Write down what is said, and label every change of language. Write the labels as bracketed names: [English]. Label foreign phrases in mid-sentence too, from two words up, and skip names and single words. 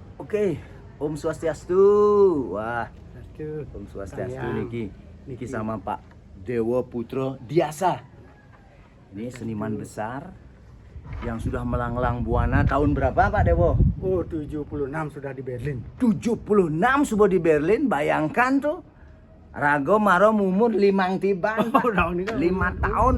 [Indonesian] Oke, [Balinese] Om Swastiastu. [Indonesian] Wah, Om Swastiastu niki sama Pak Dewo Putro Diasa. Ini seniman besar yang sudah melanglang buana tahun berapa Pak Dewo? Oh, 76 sudah di Berlin. 76 sudah di Berlin, bayangkan tuh. [Balinese] Rago maro umur 5 tiban [Indonesian] Pak. 5 tahun.